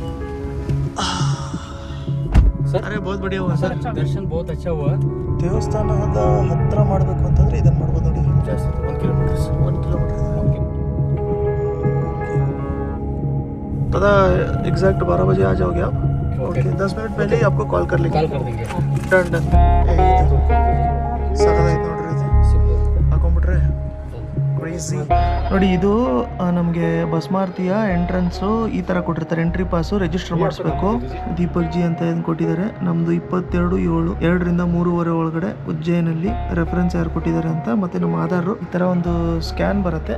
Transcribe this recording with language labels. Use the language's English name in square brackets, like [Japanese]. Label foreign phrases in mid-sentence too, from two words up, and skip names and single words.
[Hindi] सर। अरे बहुत बढ़िया हुआ सर, दर्शन बहुत अच्छा हुआ। [Kannada] ದೇವಸ್ಥಾನದ ಹತ್ರ ಮಾಡಬೇಕು ಅಂತಂದ್ರೆ ಇದನ್ನು ಮಾಡ್ಬೋದು ನೋಡಿ. [Hindi] ಜಾಸ್ತಿ 1 किलोमीटर से 1 किलोमीटर दादा एग्जैक्ट 12 बजे आ जाओगे आप? ओके 10 मिनट पहले ही आपको कॉल कर लेंगे। कॉल कर देंगे। [English] done done. [Kannada] ಸಗದಾಯ್ತು ನೋಡ್ರಿ, ಇದು ಹಾಕೊಂಡ್ಬಿಟ್ರೆ ಕ್ರೇಜಿ ನೋಡಿ. ಇದು ನಮಗೆ ಬಸ್ಮಾರ್ತಿಯ ಎಂಟ್ರೆನ್ಸು ಈ ಥರ ಕೊಟ್ಟಿರ್ತಾರೆ, [English] entry pass register [Kannada] ಮಾಡಿಸ್ಬೇಕು. ದೀಪಕ್ ಜಿ ಅಂತ ಏನು ಕೊಟ್ಟಿದ್ದಾರೆ, ನಮ್ಮದು 22/7 2ರಿಂದ 3:30 ಒಳಗಡೆ ಉಜ್ಜಯಿನಲ್ಲಿ ರೆಫರೆನ್ಸ್ ಯಾರು ಕೊಟ್ಟಿದ್ದಾರೆ ಅಂತ, ಮತ್ತು ನಮ್ಮ ಆಧಾರು ಈ ಥರ ಒಂದು ಸ್ಕ್ಯಾನ್ ಬರುತ್ತೆ.